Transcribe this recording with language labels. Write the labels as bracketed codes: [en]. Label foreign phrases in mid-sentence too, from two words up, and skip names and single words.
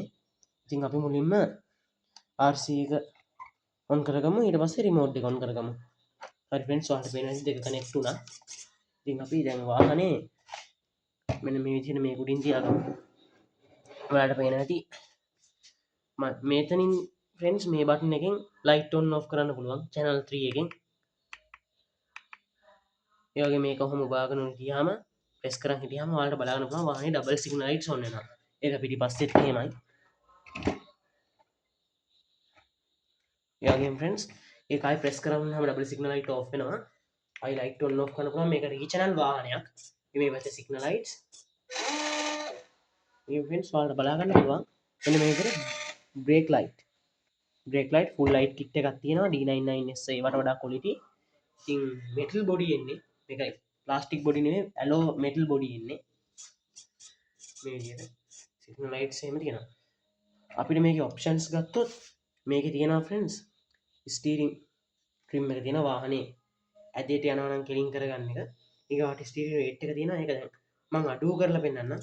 [si] ඉතින් අපි මුලින්ම RC එක ඔන් කරගමු. ඊට පස්සේ රිමෝට් එක ඔන් කරගමු. හරි friends ඔයාලට පේනවා ඇති දෙක කනෙක්ට් වුණා. ඉතින් අපි දැන් වාහනේ මෙන්න මේ විදිහට මේ උඩින් තියාගමු. ඔයාලට පේනවා ඇති මෙතනින් friends මේ බටන් එකෙන් [en] light on off [si] කරන්න පුළුවන් channel 3 එකෙන්. ඒ වගේ මේක කොහොම බාගෙන ගියාම ප්‍රෙස් කරන් හිටියාම ඔයාලට බලා ගන්න පුළුවන් වාහනේ [en] double signal lights on [si] වෙනවා. ඒක පිටිපස්සෙත් එහෙමයි. ඒ වගේම friends ඒක ආයි ප්‍රෙස් කරාම [en] double signal light off [si] වෙනවා. ආයි [en] light on off [si] කරන්න පුළුවන්. මේක regional වාහනයක්. මේ පැත්තේ signal lights. මේ friends ඔයාලට බලා ගන්න පුළුවන් මෙන්න මේ විදිහට [en] brake light full light kit [si] එකක් තියෙනවා. D99S ඒවට වඩා quality. ඉතින් [en] metal body [si] එන්නේ. මේකයි [en] plastic body [si] නෙමෙයි, [en] alloy metal body [si] එන්නේ. මේ විදිහට [en] signal lights [si] එහෙම තියෙනවා. අපිට මේකේ options ගත්තොත් මේකේ තියෙනවා friends [en] steering trim [si] එක තියෙනවා වාහනේ ඇදේට යනවා නම් කෙලින් කරගන්න එක. ඊගාට [en] steering weight [si] එක තියෙනවා. ඒක දැන් මම අඩුව කරලා පෙන්නන්නම්.